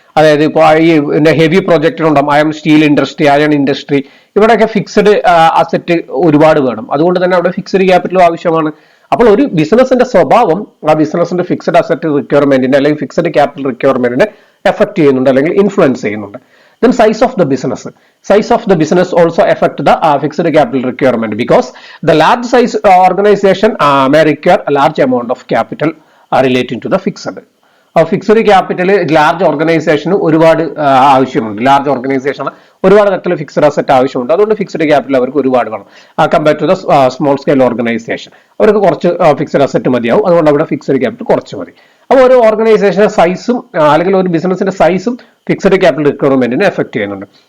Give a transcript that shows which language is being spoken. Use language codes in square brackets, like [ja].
[ml] അതായത് ഇപ്പോൾ ഈ heavy പ്രൊജക്റ്റിനുണ്ടാകും, steel industry, iron industry, ഇവിടെയൊക്കെ ഫിക്സഡ് അസറ്റ് ഒരുപാട് വേണം. അതുകൊണ്ട് തന്നെ അവിടെ ഫിക്സഡ് ക്യാപിറ്റലും ആവശ്യമാണ്. അപ്പോൾ ഒരു ബിസിനസിന്റെ സ്വഭാവം ആ ബിസിനസിന്റെ ഫിക്സഡ് അസറ്റ് റിക്വയർമെന്റിനെ അല്ലെങ്കിൽ ഫിക്സഡ് ക്യാപിറ്റൽ റിക്വയർമെന്റിനെ എഫക്ട് ചെയ്യുന്നുണ്ട് അല്ലെങ്കിൽ ഇൻഫ്ലുവൻസ് ചെയ്യുന്നുണ്ട്. [en] Then size of the business also affect the fixed capital requirement because the large size organization may require a large amount of capital relating to the fixed. [ml] Fixed capital large ഓർഗനൈസേഷന് ഒരുപാട് ആവശ്യമുണ്ട്. Large organisation ഒരുപാട് തരത്തിലുള്ള fixed asset ആവശ്യമുണ്ട്. അതുകൊണ്ട് fixed capital അവർക്ക് ഒരുപാട് വേണം. [en] compare to the small scale organisation [ml] അവർക്ക് കുറച്ച് ഫിക്സഡ് അസറ്റ് മതിയാവും. അതുകൊണ്ട് അവിടെ ഫിക്സഡ് ക്യാപിറ്റൽ കുറച്ച് മതി. അപ്പോൾ ഒരു ഓർഗനൈസേഷന്റെ സൈസും അല്ലെങ്കിൽ ഒരു ബിസിനസിന്റെ സൈസും ഫിക്സഡ് ക്യാപിറ്റൽ റിക്വയർമെന്റിനെ എഫക്ട് ചെയ്യുന്നുണ്ട്.